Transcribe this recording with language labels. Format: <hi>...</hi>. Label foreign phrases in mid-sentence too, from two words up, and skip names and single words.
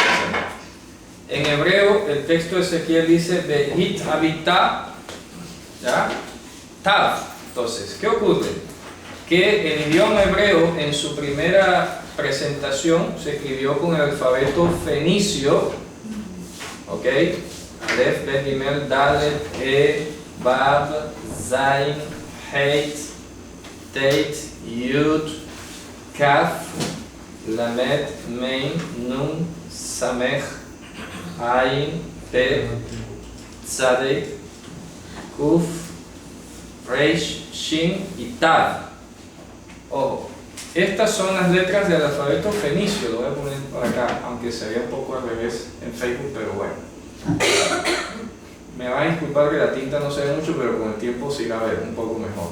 <es>En hebreo, el texto de Ezequiel dice:</es> <he>בהית הביתה,</he> <es>¿ya? Tav. Entonces, ¿qué ocurre? Que el idioma hebreo, en su primera presentación, se escribió con el alfabeto fenicio, ¿ok? Alef, Bet, Gimel, Dalet, He, Bab, Zain, Heit, Teit, Yud, Kaf, Lamed, Mein, Nun, Samech, Ain, Pe, Tzadek, Kuf, Reish, Shin y Tav. Ojo, estas son las letras del alfabeto fenicio. Lo voy a poner por acá, aunque se vea un poco al revés en Facebook, pero bueno. Me van a disculpar que la tinta no se ve mucho, pero con el tiempo se irá a ver un poco mejor.</es>